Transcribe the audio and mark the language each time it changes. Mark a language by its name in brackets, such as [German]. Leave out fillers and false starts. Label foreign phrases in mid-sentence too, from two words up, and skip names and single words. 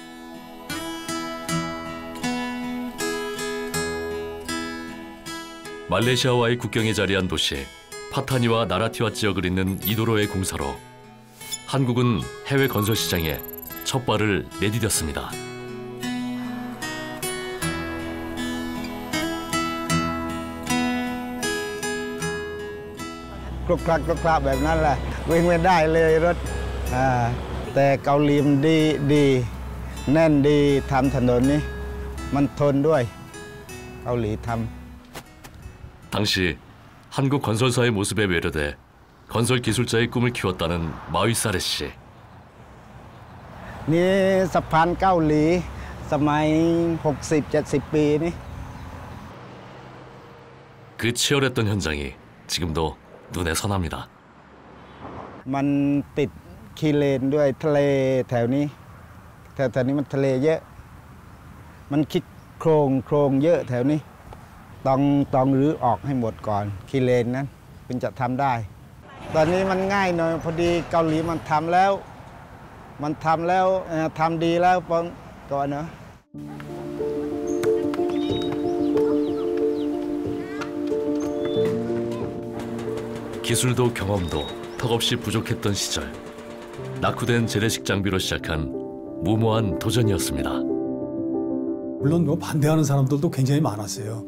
[Korean] 말레이시아와의 국경에 자리한 도시 파타니와 나라티와 지역을 잇는 이 도로의 공사로 한국은 해외 건설 시장에 첫 발을 내디뎠습니다. [Thai] 그럭 แบบนั้นแหละวิ่งไม่ได้เลยรถแต่เกาหลีมันดีแน่นดีทำถนนนี้มันทนด้วยเกาหลีทำ [Korean] 당시 한국 건설사의 모습에 매료돼 건설 기술자의 꿈을 키웠다는 마위사레 씨. [Thai] นี่สะพานเกาหลีสมัย 60-70 ปีนี่ [Korean] 그 치열했던 현장이 지금도 눈에 선합니다. [Thai] มันติดคีเลนด้วยทะเลแถวนี้แถวนี้มันทะเลเยอะมันคิดโครงเยอะแถวนี้ต้องรื้อออกให้หมดก่อนคีเลนนั้นถึงจะทำได้ตอนนี้มันง่ายหน่อยพอดีเกาหลีมันทำแล้วทำดีแล้วก่อนเนาะ [Korean] 기술도 경험도 턱없이 부족했던 시절. 낙후된 재래식 장비로 시작한 무모한 도전이었습니다. 물론 뭐 반대하는 사람들도 굉장히 많았어요.